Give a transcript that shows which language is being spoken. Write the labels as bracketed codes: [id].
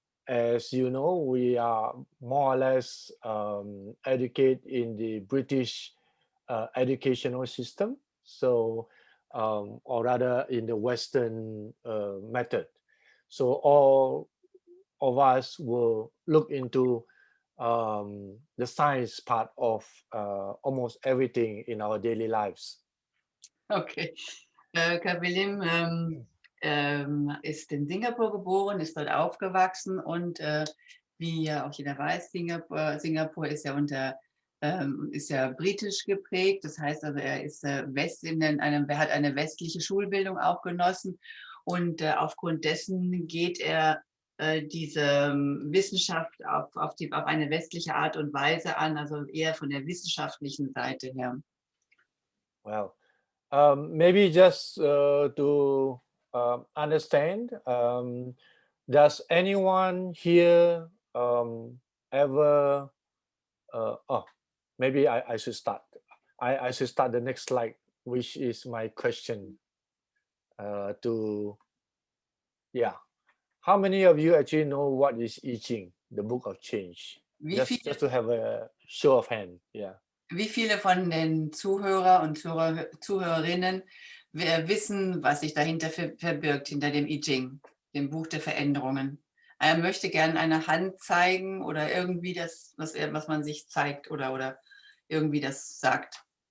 [en] as you know, we are more or less educated in the British educational system, so or rather in the Western method. So all of us will look into the science part of almost everything in our daily lives. Okay. [de] K B Lim ist in Singapur geboren, ist dort aufgewachsen und wie ja auch jeder weiß, Singapur ist ja britisch geprägt. Das heißt also, er ist hat eine westliche Schulbildung auch genossen, und aufgrund dessen geht er diese Wissenschaft auf eine westliche Art und Weise an, also eher von der wissenschaftlichen Seite her. [en] Well, maybe just to understand, does anyone here ever maybe I should start. I should start the next slide, which is my question how many of you actually know what is I Ging, the book of change? Just to have a show of hand. Yeah. [de] Wie viele von den Zuhörer und Zuhörerinnen wissen, was sich dahinter verbirgt, hinter dem I Ging, dem Buch der Veränderungen? Er möchte gerne eine Hand zeigen oder irgendwie das, was man sich zeigt oder irgendwie das sagt.